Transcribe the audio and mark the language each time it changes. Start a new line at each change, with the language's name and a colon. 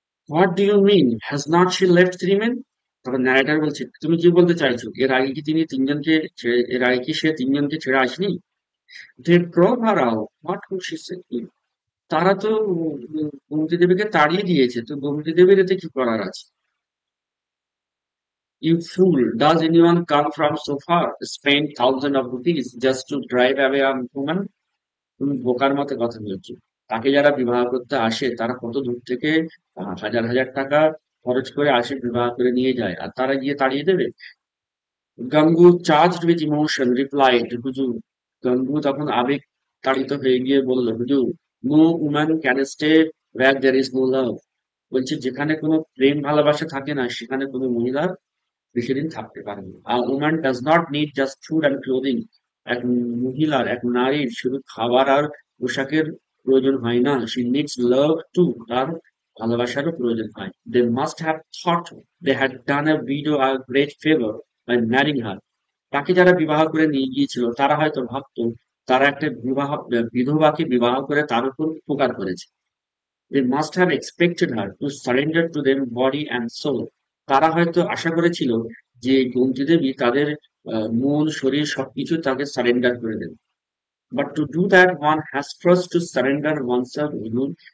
English: What do you mean, has not she left 3 men?
Bangla: তখন narrator বলছে, তুমি কি বলতে চাইছো, এর আগে কি তিনি 3 জনকে ছেড়ে, এর আগে কি সে 3 জনকে ছেড়ে আসেনি?
English: They drove her out, what could she say?
Bangla: তারা তো গোমতী দেবীকে তাড়িয়ে দিয়েছে, তো গোমতী দেবীর এতে কি করার আছে?
English: You fool, does anyone come from so far, spend thousands of rupees just to drive away a woman?
Bangla: তুমি বোকার মতো কথা বলছো। তাকে যারা বিবাহ করতে আসে তারা কত দূর থেকে হাজার হাজার টাকা খরচ করে আসে, বিবাহ করে নিয়ে যায়, আর তারা গিয়ে তাড়িয়ে দেবে? গাঙ্গু,
English: charged with emotion, replied,
Bangla: হুজুর। গাঙ্গু তখন আবেগ তাড়িত হয়ে গিয়ে বলল, হুজুর,
English: No woman can stay where there is no love.
Bangla: বলছে, যেখানে কোনো প্রেম ভালোবাসা থাকে না, সেখানে কোনো মহিলা বেশিদিন থাকতে পারে না।
English: আর woman does not need just food and clothing.
Bangla: এক মহিলার, এক নারীর শুধু খাবার আর পোশাকের প্রয়োজন হয় না,
English: She needs love too.
Bangla: তার ভালোবাসারও প্রয়োজন হয়।
English: They must have thought they had done a widow a great favour by marrying her.
Bangla: তাকে যারা বিবাহ করে নিয়ে গিয়েছিল তারা হয়তো ভাবতো তারা একটা বিধবাকে বিবাহ করে তার উপর উপকার করেছে।
English: They must have expected her to surrender to them body and soul.
Bangla: তারা হয়তো আশা করেছিল যে গোমতী দেবী তাদের মন, শরীর সবকিছু তাকে সারেন্ডার করে দেবে।
English: But to do that one has first to surrender oneself alone.